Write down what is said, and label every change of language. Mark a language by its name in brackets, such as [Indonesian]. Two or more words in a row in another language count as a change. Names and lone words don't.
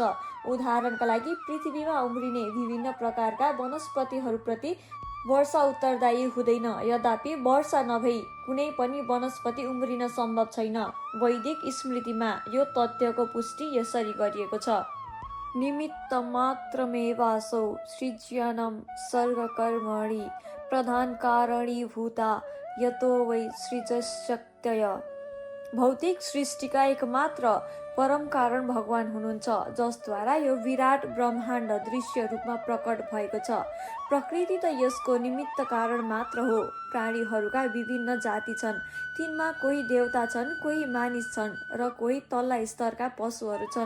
[Nepali] उदाहरणका लागि पृथ्वीमा उम्रिने विभिन्न प्रकारका वनस्पतिहरूप्रति वर्षा उत्तरदायी हुँदैन। यद्यपि वर्षा नभई कुनै पनि वनस्पति उम्रिन सम्भव छैन। वैदिक स्मृतिमा यो तथ्यको पुष्टि यसरी गरिएको छ। [Sanskrit] निमित्त मात्रमेवासौ सृज्यनं सर्गकर्मणि प्रधान कारणीभूता यतो वै सृजशक्तय। [Nepali] भौतिक सृष्टिका एकमात्र परम कारण भगवान हुनुहुन्छ, जसद्वारा यो विराट ब्रह्माण्ड दृश्य रूपमा प्रकट भएको छ। प्रकृति त यसको निमित्त कारण मात्र हो। प्राणीहरूका विभिन्न जाति छन्। तिनमा कोही देवता छन्, कोही मानिस छन् र कोही तल्ला स्तरका पशुहरू छन्।